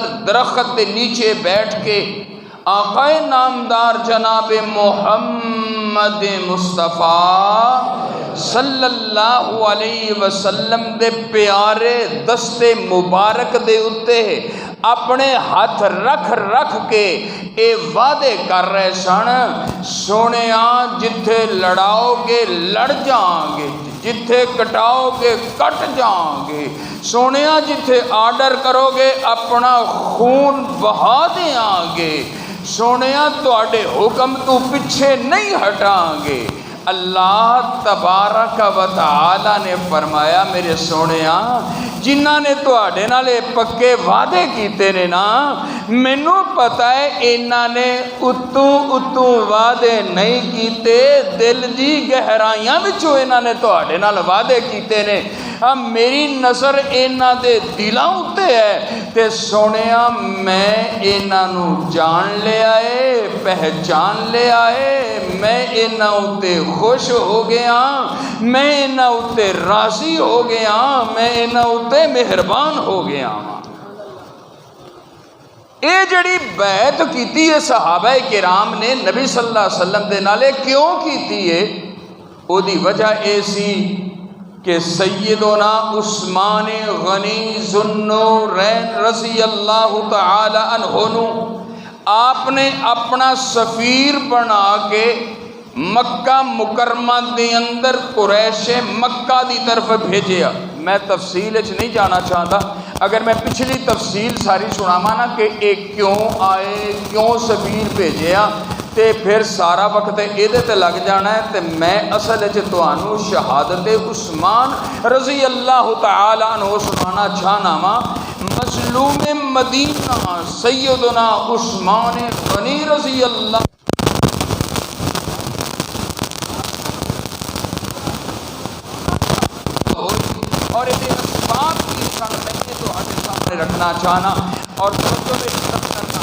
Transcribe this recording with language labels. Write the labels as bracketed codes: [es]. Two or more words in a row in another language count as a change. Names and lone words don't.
[pa] درخت دے نیچے بیٹھ کے آقا نامدار جناب محمد مصطفیٰ صلی اللہ علیہ وسلم دے پیارے دستے مبارک دے اتے اپنے ہاتھ رکھ رکھ کے اے وعدے کر رہے سن، سونیاں جتھے لڑاؤ گے لڑ جاؤں گے، جتھے کٹاؤ گے کٹ جاؤں گے، سونیاں جتھے آرڈر کرو گے اپنا خون بہا دیاں گے، سونیاں تواڈے حکم تو پیچھے نہیں ہٹاں گے۔ اللہ تبارک و تعالی نے فرمایا میرے سونیاں جنہاں نے تواڈے نال پکے وعدے کیتے نے نا، مینوں پتہ ہے انہاں نے اتوں وعدے نہیں کیتے، دل دی گہرائیاں وچوں انہاں نے تواڈے نال وعدے کیتے نے، میری نظر انہاں دے دلاں اتے ہے تے سونیاں میں انہاں نو جان لیا ہے، پہچان لیا ہے، میں انہاں اتے خوش ہو گیا، میں انہاں اتے راضی ہو گیا، میں انہاں اتے مہربان ہو گیا۔ اے جڑی بیعت کیتی ہے صحابہ کرام نے نبی صلی اللہ علیہ وسلم دے نالے کیوں کیتی ہے؟ او دی وجہ اے سی کہ سیدنا عثمان غنی ذوالنورین رضی اللہ تعالی عنہ نو آپ نے اپنا سفیر بنا کے مکہ مکرمہ دے اندر قریش مکہ دی طرف بھیجیا۔ میں تفصیل اچ نہیں جانا چاہتا، اگر میں پچھلی تفصیل ساری سناواں نا کہ ایک کیوں آئے، کیوں سفیر بھیجیا تے پھر سارا وقت ایدے تے لگ جانا ہے، تے میں اصل اچ تانوں شہادت عثمان رضی اللہ تعالی عنہ سنانا چاہنا وا۔ مظلوم مدینہ سیدنا عثمان غنی رضی اللہ اور یہ اسباب کی میں تو ہمیں سامنے رکھنا چاہنا اور کرنا۔